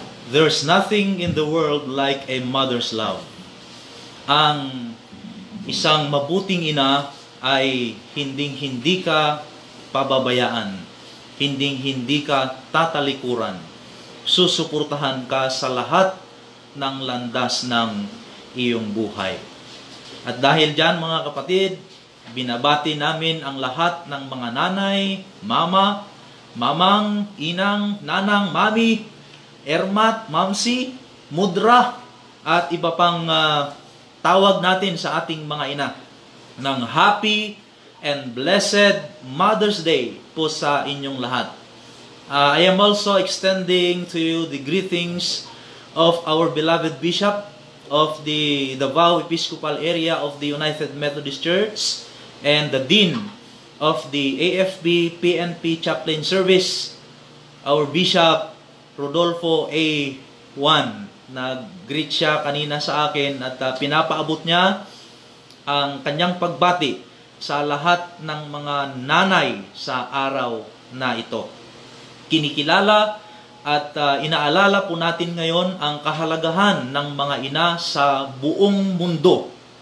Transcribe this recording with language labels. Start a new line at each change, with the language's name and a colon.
English: There's nothing in the world like a mother's love.
Filipino: Ang isang mabuting ina ay hinding-hindi ka pababayaan. Hinding-hindi ka tatalikuran. Susuportahan ka sa lahat ng landas ng iyong buhay. At dahil dyan mga kapatid, binabati namin ang lahat ng mga nanay, mama, mamang, inang, nanang, mami, ermat, mamsi, mudra, at iba pang tawag natin sa ating mga ina ng
English: happy and blessed Mother's Day
Filipino: po sa inyong lahat.
English: I am also extending to you the greetings of our beloved Bishop of the Davao Episcopal area of the United Methodist Church and the Dean of the AFB PNP Chaplain Service, our Bishop Rodolfo A. Juan.
Filipino: Nag-greet siya kanina sa akin at pinapaabot niya ang kanyang pagbati sa lahat ng mga nanay sa araw na ito. Kinikilala At inaalala po natin ngayon ang kahalagahan ng mga ina sa buong mundo.